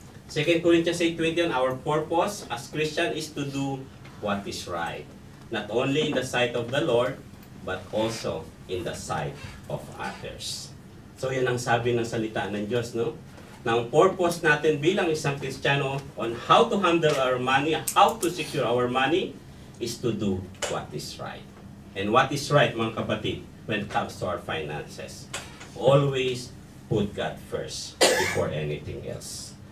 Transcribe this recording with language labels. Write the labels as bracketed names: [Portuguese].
[English] 2 Corinthians 8:21, our purpose as Christian is to do what is right. Not only in the sight of the Lord, but also in the sight of others. [Filipino] So yan ang sabi ng salita ng Diyos, no? Na ang purpose natin bilang isang Kristiyano [English] on how to handle our money, how to secure our money, is to do what is right. And what is right, [Filipino] mga kapatid, [English] when it comes to our finances? Always put God first before anything else.